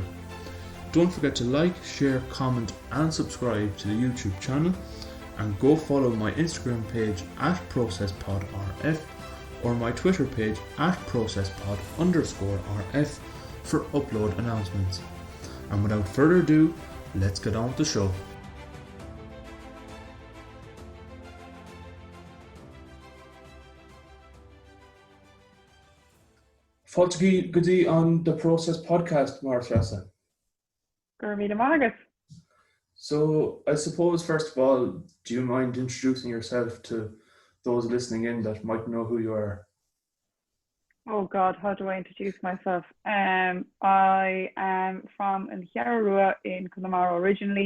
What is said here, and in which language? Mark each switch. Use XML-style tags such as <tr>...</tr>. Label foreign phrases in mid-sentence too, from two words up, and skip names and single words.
<en>Don't forget to like, share, comment and subscribe to the YouTube channel, and go follow my Instagram page at ProcessPodRF or my Twitter page at ProcessPod_RF for upload announcements. And without further ado, let's get on with the show.</en> <ga>Fáilte go dtí</ga> <en>on the Process podcast, Máire Treasa. Gurmí Margaret. So I suppose first of all, do you mind introducing yourself to those listening in that might know who you are? Oh God, how do I introduce myself? I am from Cheallaigh in Connemara originally.</en>